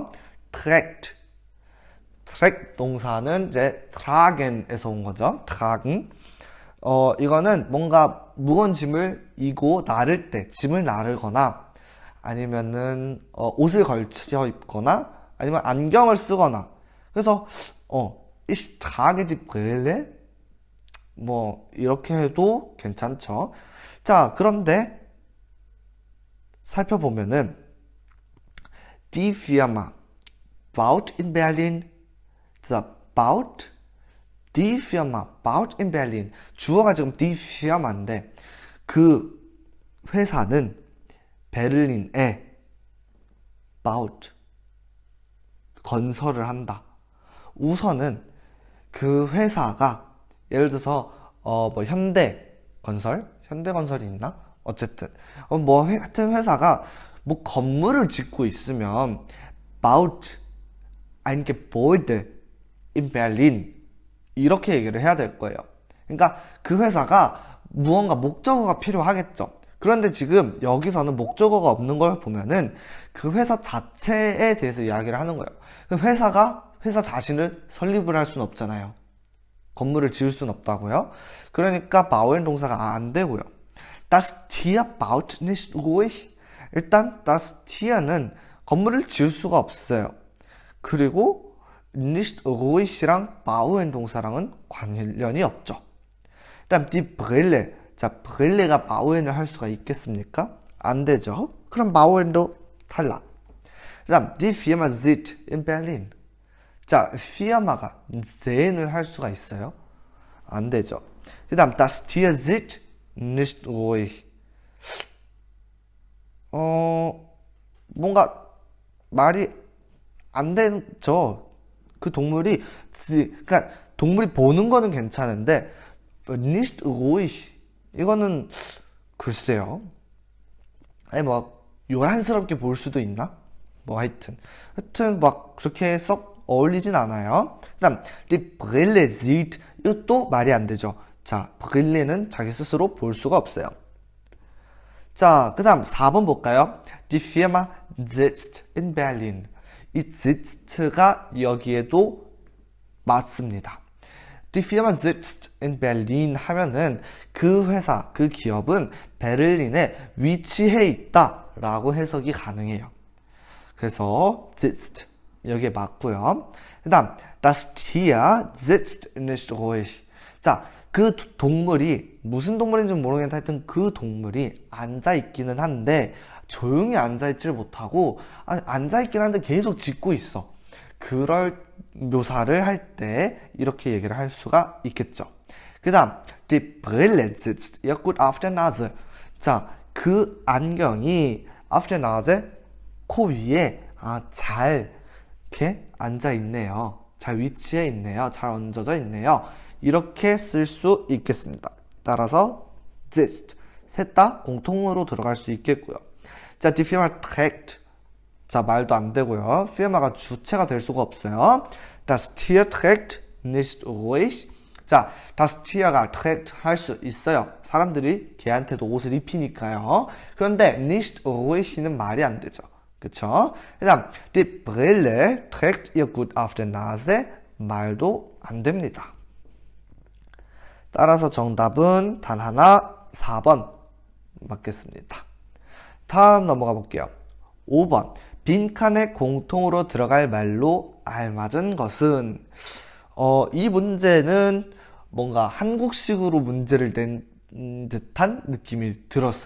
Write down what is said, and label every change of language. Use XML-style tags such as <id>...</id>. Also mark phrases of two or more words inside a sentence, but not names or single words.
<ko>trägt 동사는 이제 tragen에서 온 거죠. tragen. 이거는 뭔가 무거운 짐을 이고 나를 때, 짐을 나르거나 아니면은 옷을 걸쳐 입거나 아니면 안경을 쓰거나. 그래서</ko> <de>ich trage die Brille</de> <ko>뭐 이렇게 해도 괜찮죠.</ko> <de>자, 그런데 살펴보면은 die Firma baut in Berlin. 자, die Firma baut in Berlin.</de> <ko>주어가 지금</ko> <de>die Firma</de> <ko>인데 그 회사는 베를린에 baut 건설을 한다. 우선은 그 회사가 예를 들어서 뭐 현대건설이 있나? 어쨌든 같은 회사가 뭐 건물을 짓고 있으면</ko> <de>baut ein Gebäude in Berlin</de> <ko>이렇게 얘기를 해야 될 거예요. 그러니까 그 회사가 무언가 목적어가 필요하겠죠. 그런데 지금 여기서는 목적어가 없는 걸 보면은 그 회사 자체에 대해서 이야기를 하는 거예요. 그 회사 자신을 설립을 할 수는 없잖아요. 건물을 지을 수는 없다고요. 그러니까 bauen 동사가 안 되고요.</ko> <de>Das Tier baut nicht ruhig.</de> <ko>일단</ko> <de>das Tier</de> <ko>는 건물을 지을 수가 없어요. 그리고</ko> <de>nicht ruhig</de> <ko>이랑 bauen 동사랑은 관련이 없죠. 그다음</ko> <de>die Brille.</de> <ko>자, Brille가 bauen을 할 수가 있겠습니까? 안 되죠. 그럼 bauen도 탈락. 그다음</ko> <de>die Firma sitzt in Berlin.</de> <ko>자, 피아마가 sehen을 할 수가 있어요? 안 되죠. 그 다음</ko> <de>das Tier sitzt nicht ruhig.</de> <ko>뭔가 말이 안 되죠. 그 동물이 그러니까 동물이 보는 거는 괜찮은데</ko> <de>nicht ruhig</de> <ko>이거는 글쎄요. 아니 뭐 요란스럽게 볼 수도 있나? 뭐 하여튼 막 그렇게 썩 어울리진 않아요. 그 다음</ko> <de>die Brille sieht</de> <ko>이것도 말이 안 되죠. 자, Brille는 자기 스스로 볼 수가 없어요. 자, 그 다음 4번 볼까요?</ko> <de>Die Firma sitzt in Berlin.</de> <ko>이 sitz가 여기에도 맞습니다.</ko> <de>Die Firma sitzt in Berlin</de> <ko>하면은 그 회사, 그 기업은 베를린에 위치해 있다 라고 해석이 가능해요. 그래서 sitzt 여기에 맞고요. 그 다음</ko> <de>das Tier sitzt nicht ruhig.</de> <ko>자, 그 동물이 무슨 동물인지 모르겠는데 하여튼 그 동물이 앉아있기는 한데 조용히 앉아있지를 못하고 앉아있긴 한데 계속 짖고 있어. 그럴 묘사를 할 때 이렇게 얘기를 할 수가 있겠죠. 그 다음</ko> <de>die Brille sitzt ihr gut auf der Nase.</de> <ko>자, 그 안경이</ko> <de>auf der Nase,</de> <ko>코 위에 잘 이렇게 앉아 있네요. 잘 위치해 있네요. 잘 얹어져 있네요. 이렇게 쓸 수 있겠습니다. 따라서 sitzt, 셋 다 공통으로 들어갈 수 있겠고요. 자,</ko> <de>die Firma trägt.</de> <ko>자, 말도 안 되고요. 피르마가 주체가 될 수가 없어요.</ko> <de>Das Tier trägt nicht ruhig.</de> <ko>자,</ko> <de>das Tier</de> <ko>가 trägt 할 수 있어요. 사람들이 개한테도 옷을 입히니까요. 그런데</ko> <de>nicht ruhig</de> <ko>는 말이 안 되죠. 그쵸? 그 다음,</ko> <de>die Brille trägt ihr gut auf der Nase.</de> <ko>말도 안 됩니다. 따라서 정답은 단 하나, 4번 맞겠습니다. 다음 넘어가 볼게요. 5번. 빈칸에 공통으로 들어갈 말로 알맞은 것은 이 문제는 뭔가 한국식으로 문제를 낸 듯한 느낌이 들었어요.</ko>